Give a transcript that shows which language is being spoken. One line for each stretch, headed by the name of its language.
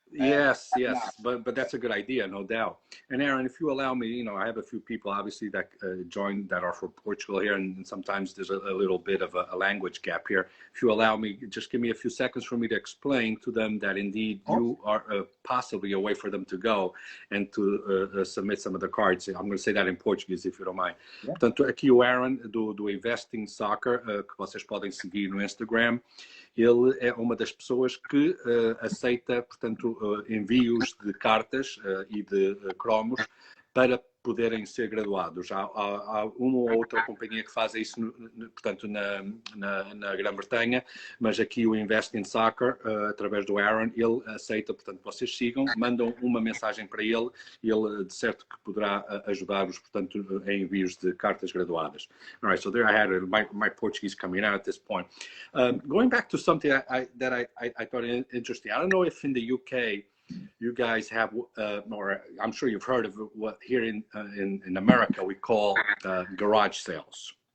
English: Yes, but that's a good idea, no doubt. And Aaron, if you allow me, I have a few people obviously that join that are from Portugal here, and sometimes there's a little bit of a language gap here. If you allow me, just give me a few seconds for me to explain to them that indeed you are possibly a way for them to go and to submit some of the cards. I'm going to say that in Portuguese, if you don't mind.
Portuguese: Portanto, aqui o Aaron do Investinginsoccer, que vocês podem seguir no Instagram. Ele é uma das pessoas que aceita, portanto, envios de cartas e de cromos para poderem ser graduados. Há uma ou outra companhia que faz isso, portanto, na Grã-Bretanha, mas aqui o Investinginsoccer, através do Aaron, ele aceita, portanto, vocês sigam, mandam uma mensagem para ele e ele, de certo, que poderá ajudar-vos, portanto, em envios de cartas graduadas.
English: All right, so there I had my Portuguese coming out at this point. Going back to something that I thought interesting. I don't know if in the UK, you guys have, or I'm sure you've heard of what here in America we call garage sales.